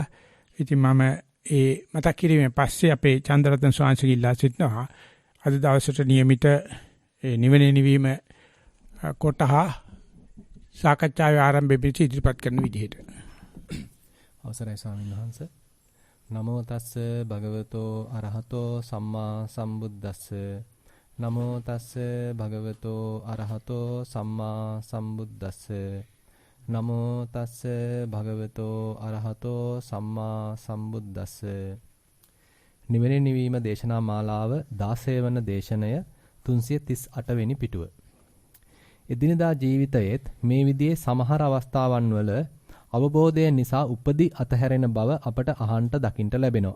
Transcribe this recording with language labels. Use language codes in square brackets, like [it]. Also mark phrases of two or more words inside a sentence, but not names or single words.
[si] ඉතින් මම ඒ මතක් කිරීමෙන් පස්සේ අපේ චන්ද්‍රරත්න ස්වාමීන් වහන්සේ ඉල්ලා සිටිනවා. අද දවසට નિયમિત නිවන නිවීම කොටහ සාකච්ඡාවේ ආරම්භයේ පිට ඉදිරිපත් කරන විදිහට. අවසරයි ස්වාමීන් වහන්සේ. [pi] නමෝ තස්ස භගවතෝ අරහතෝ සම්මා සම්බුද්දස්ස. නමෝ තස්ස භගවතෝ අරහතෝ සම්මා සම්බුද්දස්ස. නමෝ තස්ස භගවතෝ අරහතෝ සම්මා සම්බුද්දස්ස. [si] නිවන නිවීම දේශනා මාලාව 16 වන දේශනය 338 වෙනි පිටුව. එදිනදා ජීවිතයේත් මේ විදිහේ සමහර අවස්ථාවන් වල අවබෝධය නිසා උපදි අතහැරෙන බව අපට අහන්ට දකින්න ලැබෙනවා.